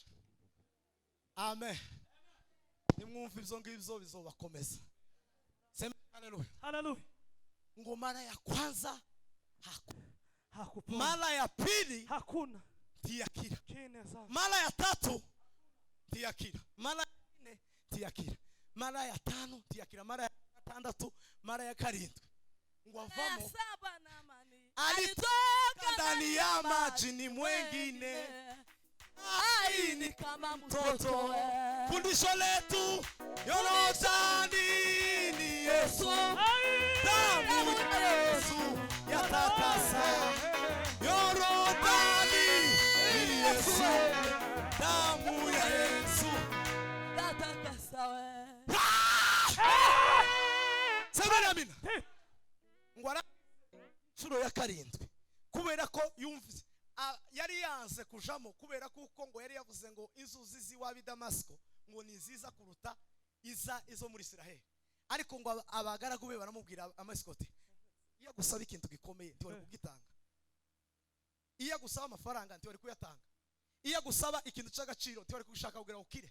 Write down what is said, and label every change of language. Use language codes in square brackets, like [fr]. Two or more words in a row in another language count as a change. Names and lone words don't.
[rw] Amen. Nimwumva ibyo ngibyo bizobakomeza. [sw] Sema haleluya. Haleluya. Ngo mara ya kwanza hakupona, mara ya pili hakuna [rw] ntiyakira, [sw] kine sana, mara ya tatu ntiyakira, mara ya 4 ntiyakira, mara ya 5 ntiyakira, mara ya 6, mara ya 7 [rw] ngo avamo [sw] alitoka ndani ya maji ni mwengine. Ai ni kama mtoto. Fundisho letu Yorodani ni Yesu, damu ya Yesu yatakasa. Yorodani ni Yesu, damu ya Yesu yatakasa. Sema amina. [rw] Ngwara nshuro ya 7 kubera ko yumvise yari yanze kujamo kubera kuko ngo yari yavuze ngo inzuzi ziwabi Damasco ngo ni nziza kuruta izo muri Israel. Ariko ngo abagaragu be baramubwira amasikoti, iya gusaba ikintu gikomeye ntiwari kugitanga, iya gusaba amafaranga ntiwari kuyatanga, iya gusaba ikintu cy'agaciro ntiwari kushaka kugira ukire.